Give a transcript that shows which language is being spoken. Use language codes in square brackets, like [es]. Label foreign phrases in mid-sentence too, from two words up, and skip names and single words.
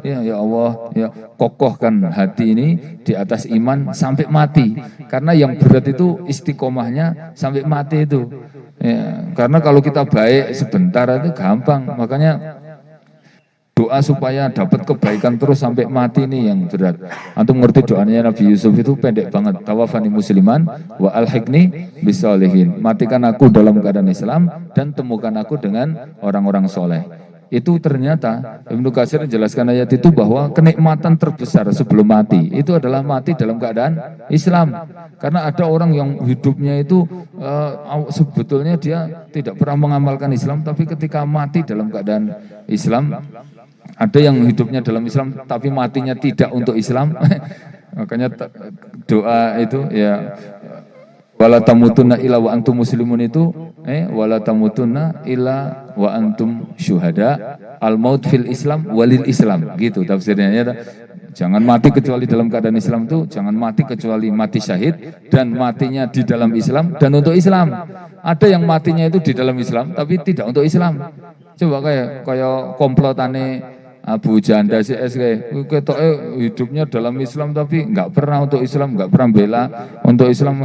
[id] Ya Allah, ya kokohkan hati ini di atas iman sampai mati. Karena yang berat itu istiqomahnya sampai mati itu. Ya, karena kalau kita baik sebentar itu gampang. Makanya doa supaya dapat kebaikan terus sampai mati ini yang berat. Antum ngerti doanya Nabi Yusuf itu pendek banget. [ar] توفني مسلما وألحقني بالصالحين. [id] Matikan aku dalam keadaan Islam dan temukan aku dengan orang-orang soleh. Itu ternyata Ibnu Katsir menjelaskan ayat itu bahwa kenikmatan terbesar sebelum mati itu adalah mati dalam keadaan Islam. Karena ada orang yang hidupnya itu sebetulnya dia tidak pernah mengamalkan Islam, tapi ketika mati dalam keadaan Islam. Ada yang hidupnya dalam Islam tapi matinya tidak untuk Islam. Makanya doa itu ya [ar] ولا تموتن إلا وأنتم مسلمون [id] itu [ar] ولا تموتن إلا وأنتم شهداء الموت في الإسلام وللإسلام, [id] gitu tafsirnya ya. Jangan mati kecuali dalam keadaan Islam itu, jangan mati kecuali mati syahid dan matinya di dalam Islam dan untuk Islam. Ada yang matinya itu di dalam Islam tapi tidak untuk Islam. Coba kayak komplotane Abu Janda CSK, ketoknya hidupnya dalam Islam tapi nggak pernah untuk Islam, nggak pernah bela untuk Islam.